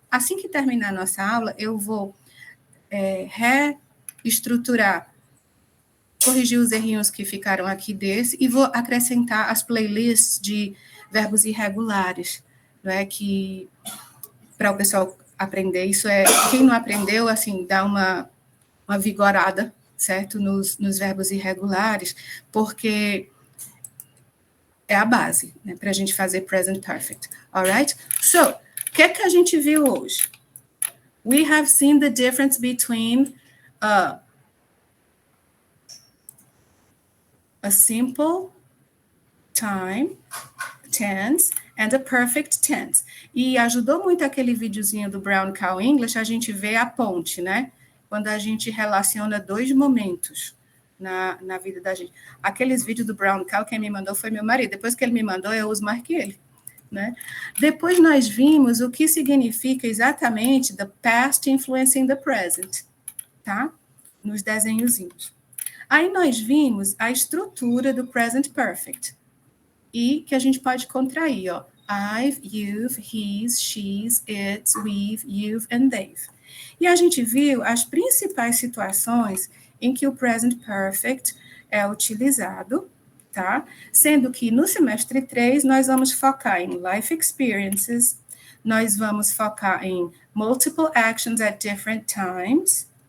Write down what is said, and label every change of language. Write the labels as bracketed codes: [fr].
[pt] Assim que terminar a nossa aula, eu vou reestruturar, corrigir os errinhos que ficaram aqui desse e vou acrescentar as playlists de verbos irregulares, não é, que para o pessoal aprender. Isso quem não aprendeu, assim, dá uma vigorada, certo, nos verbos irregulares, porque é a base, né, para a gente fazer present perfect. [en] Alright? [pt] So, o que é que a gente viu hoje? [en] We have seen the difference between a simple time tense and a perfect tense. [pt] E ajudou muito aquele videozinho do Brown Cow English, a gente vê a ponte, né? Quando a gente relaciona dois momentos na vida da gente. Aqueles vídeos do Brown Cow, quem me mandou foi meu marido. Depois que ele me mandou, eu os marquei ele. Né? Depois nós vimos o que significa exatamente [en] the past influencing the present, [pt] tá? Nos desenhozinhos. Aí nós vimos a estrutura do present perfect e que a gente pode contrair, ó. [en] I've, you've, he's, she's, it's, we've, you've, and they've. [pt] E a gente viu as principais situações em que o present perfect é utilizado, tá? Sendo que no semestre 3 nós vamos focar em [en] life experiences, [pt] nós vamos focar em [en] multiple actions at different times.